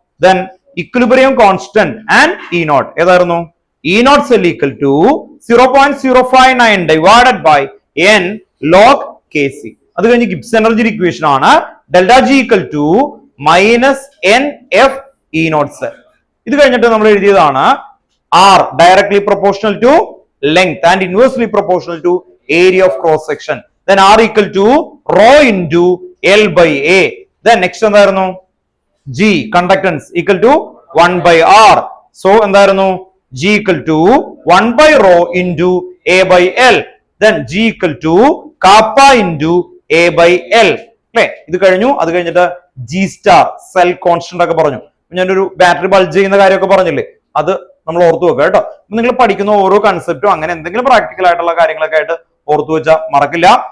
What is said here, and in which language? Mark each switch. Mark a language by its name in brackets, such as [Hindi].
[English] then equilibrium constant and E naught [Malayalam] ഏതായിരുന്നു? [English] E naught cell equal to 0.059 divided by n log K C. [Malayalam] അത് കഴിഞ്ഞ് [English] Gibbs energy equation ആണ് delta G equal to minus n F E naught cell. [Malayalam] ഇത് കഴിഞ്ഞിട്ട് നമ്മൾ എഴുതിയതാണ് [English] R directly proportional to length and inversely proportional to area of cross section. Then R equal to rho into L by A. Then next [Malayalam] എന്തായിരുന്നു? [English] G conductance equal to 1 by R. So [Malayalam] എന്തായിരുന്നു? [English] G equal to 1 by rho into A by L. Then G equal to kappa into A by L. [Malayalam] അല്ലേ? ഇത് കഴിഞ്ഞു. അത് കഴിഞ്ഞിട്ട് G star cell constant ഒക്കെ പറഞ്ഞു. ഞാനൊരു ബാറ്ററി ബൾജ് ചെയ്യുന്ന കാര്യമൊക്കെ പറഞ്ഞില്ലേ, അത് നമ്മൾ ഓർത്തു വെക്കുക കേട്ടോ. നിങ്ങൾ പഠിക്കുന്ന ഓരോ കൺസെപ്റ്റും അങ്ങനെ എന്തെങ്കിലും പ്രാക്ടിക്കൽ ആയിട്ടുള്ള കാര്യങ്ങളൊക്കെ ആയിട്ട് ഓർത്തു വെച്ചാൽ മറക്കില്ല.